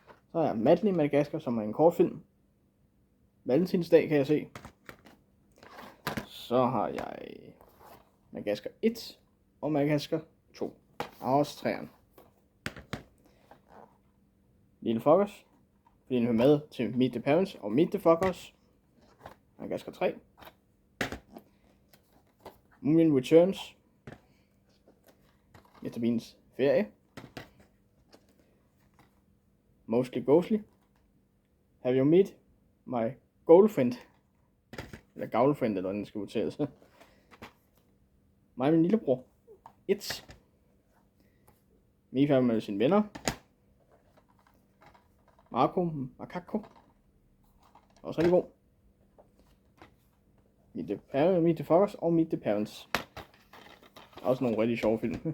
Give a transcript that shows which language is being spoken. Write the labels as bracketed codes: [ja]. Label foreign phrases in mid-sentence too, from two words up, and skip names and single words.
[da] Så har jeg Madly Madagaskar, som er en kortfilm. Valentinsdag kan jeg se. Så har jeg Madagaskar 1 og Madagaskar 2. Og også 3'eren. Lille Fockers, fordi den hører med til Meet the Parents og Meet the Fockers. Madagaskar 3. Moomin Returns. Mr. Beans ferie. Mostly Ghostly. [en] Have you met my girlfriend? [da] Eller girlfriend, eller hvordan den skal udtales. Mig og min lillebror. 1. Mifa med sine venner. Macaco. Også rigtig god. Meet the Fockers og Meet the Parents. Også nogle rigtig sjove film.